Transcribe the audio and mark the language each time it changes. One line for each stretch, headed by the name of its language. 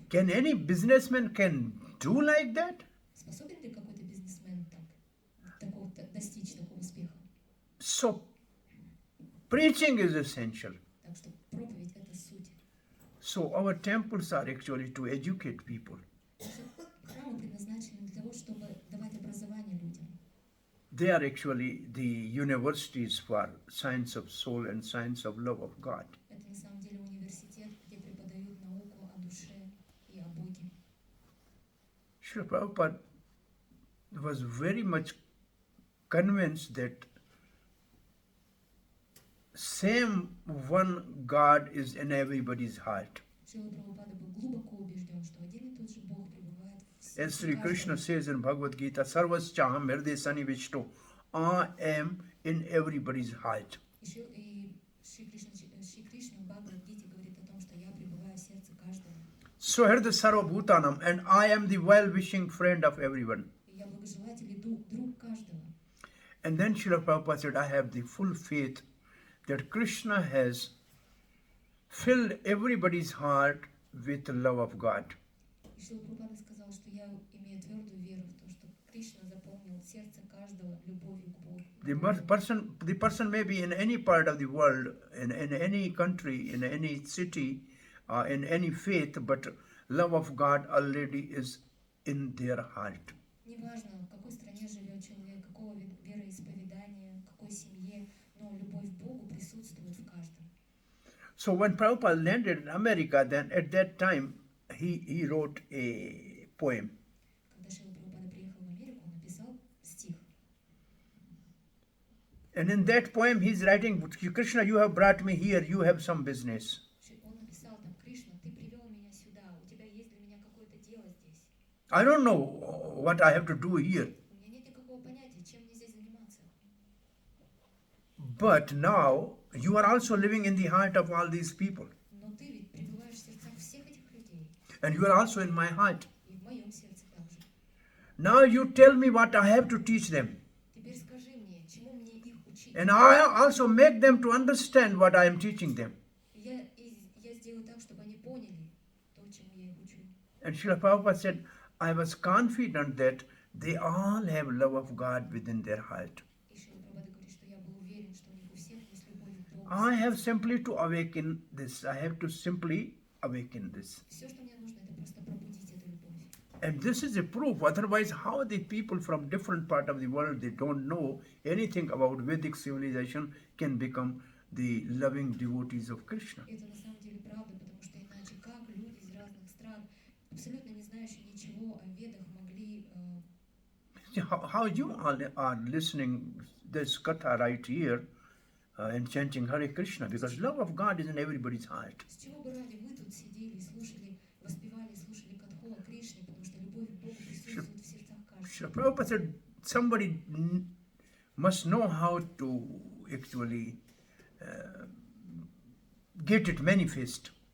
English: Can any businessman can do like that?
Russian: Способен ли какой-то бизнесмен достичь такого успеха?
English: So, preaching is essential.
Russian: Так что проповедь – это суть.
English: So, our temples are actually to educate people.
Russian: Храмы предназначены для того, чтобы давать образование людям.
English: They are actually the universities for science of soul and science of love of God.
Russian: Это на самом деле университет, где преподают науку о душе и о Боге.
English: Srila Prabhupada was very much convinced that same one God is in everybody's heart.
Russian: Шрила Прабхупада был глубоко убежден, что один и тот же Бог пребывает в
English: As
Russian: сердце
English: Sri Krishna
Russian: каждого.
English: says in Bhagavad Gita,
Sanskrit: Sarvaschaham Hirde Sanivishto,
English: I am in everybody's heart.
Russian: И Шри Кришна в Бхагавад-гите говорит о том, что я пребываю в сердце каждого.
English: So
Sanskrit: Hirde Sarvabhutanam,
English: and I am the well-wishing friend of everyone.
Russian: И я благожелатель и друг каждого.
English: And then Srila Prabhupada said, I have the full faith that Krishna has filled everybody's heart with the love of God.
Russian: И Шрила Прабхупада сказал, что я имею твердую веру в то, что Кришна заполнил сердце каждого любовью к Богу.
English: The person may be in any part of the world, in any country, in any city, in any faith, but love of God already is in their heart.
Russian: Неважно, в какой стране живет человек, какого вероисповедания, какой семье, но любовь к Богу присутствует в каждом.
English: So when Prabhupada landed in America, then at that time he wrote a poem.
Russian: Когда Шрила Прабхупада приехал в Америку, он написал стих.
English: And in that poem he's writing, Krishna, you have brought me here, you have some business.
Russian: Он написал там: Кришна, ты привел меня сюда, у тебя есть для меня какое-то дело здесь.
English: I don't know what I have to do here.
Russian: У меня нет никакого понятия, чем мне здесь заниматься.
English: But now you are also living in the heart of all these people.
Russian: Но ты ведь пребываешь в сердцах всех этих людей,
English: And you are also in my heart.
Russian: и в моем сердце также.
English: Now you tell me what I have to teach them.
Russian: Теперь скажи мне, чему мне их учить?
English: And I also make them to understand what I am teaching them.
Russian: Я сделаю так, чтобы они поняли то, чему я их учу.
English: And Srila Prabhupada said, I was confident that they all have love of God within their heart.
Russian: И Шрила Прабхупада говорит, что я был уверен, что у них у всех есть любовь к Богу.
English: I have simply to awaken this. I have to simply awaken this.
Russian: Все, что мне нужно, это просто пробудить эту любовь.
English: And this is a proof. Otherwise, how the people from different part of the world, they don't know anything about Vedic civilization, can become the loving devotees of Krishna.
Russian: Это на самом деле правда, потому что иначе как люди из разных стран, абсолютно не знающие ничего о ведах, могли...
English: See, how you all are listening this katha right here and chanting Hare Krishna, because love of God is in everybody's heart.
Russian: С чего бы ради вы тут сидели, слушали, воспевали, слушали катху о Кришне, потому что любовь к Богу присутствует в сердцах каждого.
English: Srila Prabhupada said somebody must know how to actually get it manifest.